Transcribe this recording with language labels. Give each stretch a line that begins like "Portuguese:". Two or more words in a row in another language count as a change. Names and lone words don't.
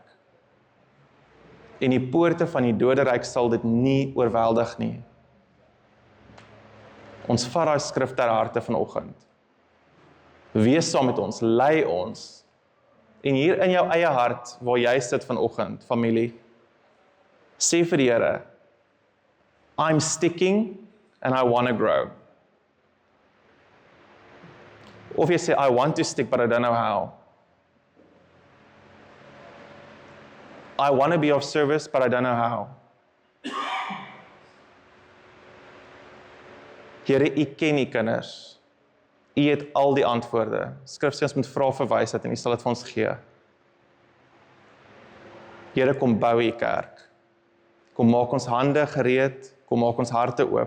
Afrikaans: En die poorte van die doderyk sal dit nie oorweldig nie. Ons vat daai skrif ter harte vanoggend. Wees saam met ons, lei ons. En hier in jou eie hart, waar jy sit vanoggend, familie, sê vir die Here,
English: I'm sticking and I want to grow.
Afrikaans: Of jy sê,
English: I want to stick, but I don't know how. I want to be of service, but I don't know how.
Afrikaans: Here, u ken u kinders. U het al die antwoorde. Skrif sê ons moet vra vir wysheid en u sal dit vir ons gee. Here, kom bou u kerk. Kom maak ons hande gereed, kom maak ons harte oop.